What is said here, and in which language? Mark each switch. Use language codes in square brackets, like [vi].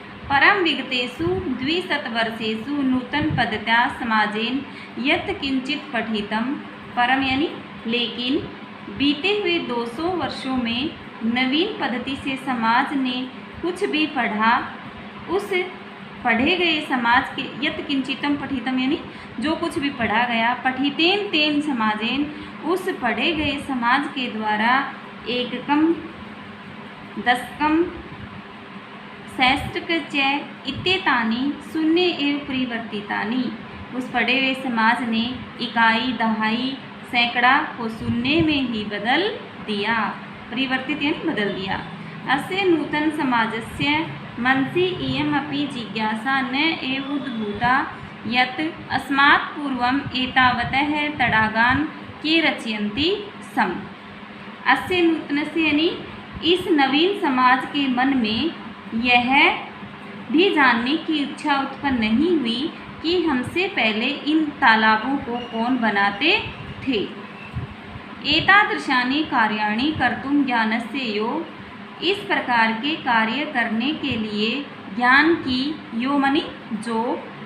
[sa] परम विगतेषु 200 वर्षेषु नूतन पद्धत्या समाजेन यत् किंचित पठितम, [hi] परम यानी लेकिन, बीते हुए 200 वर्षों में नवीन पद्धति से समाज ने कुछ भी पढ़ा, उस पढ़े गए समाज के यत् किंचितम पठितम यानी जो कुछ भी पढ़ा गया, [sa] पठितेन तेन समाजेन, [hi] उस पढ़े गए समाज के द्वारा एककम दशकम [sa] सहस्रक च इत्येतानि शून्य एव परिवर्तितानि, [hi] उस पढ़े हुए समाज ने इकाई दहाई सैकड़ा को शून्य में ही बदल दिया, परिवर्तित यानी बदल दिया। [sa] अस्य नूतन समाजस्य मनसि इयमपि जिज्ञासा न एव उद्भूता यत् अस्मात् पूर्वम् एतावतः तडागान् के रचयन्ति सम। [hi] अस्य नूतनस्य यानी इस नवीन समाज के मन में यह भी जानने की इच्छा उत्पन्न नहीं हुई कि हमसे पहले इन तालाबों को कौन बनाते थे। [sa] एतादृशानि कार्याणि कर्तुं ज्ञानस्य यो, [hi] इस प्रकार के कार्य करने के लिए ज्ञान की, यो मनी जो,